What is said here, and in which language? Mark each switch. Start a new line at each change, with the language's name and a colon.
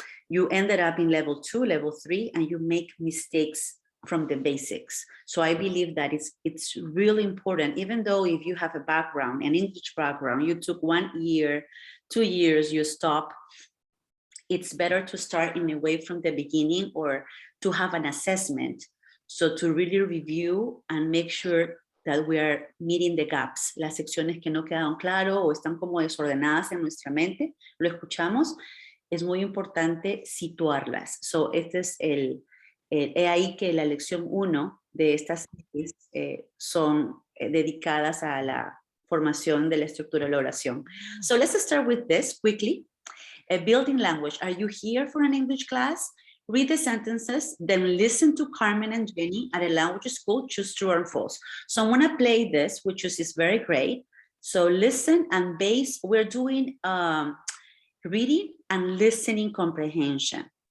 English: You ended up in level 2, level 3, and you make mistakes from the basics. So I believe that it's really important, even though if you have a background, an English background, you took 1 year, 2 years, you stop, it's better to start in a way from the beginning or to have an assessment. So to really review and make sure that we are meeting the gaps,
Spanish: las secciones que no quedaron claro o están como desordenadas en nuestra mente, lo escuchamos, es muy importante situarlas. So este es he ahí que la lección 1 de estas series son dedicadas a la formación de la estructura de la oración.
English: So let's start with this quickly. Building language. Are you here for an English class? Read the sentences, then listen to Carmen and Jenny at a language school, choose true or false. So I'm gonna play this, which is very great. So listen and we're doing reading and listening comprehension.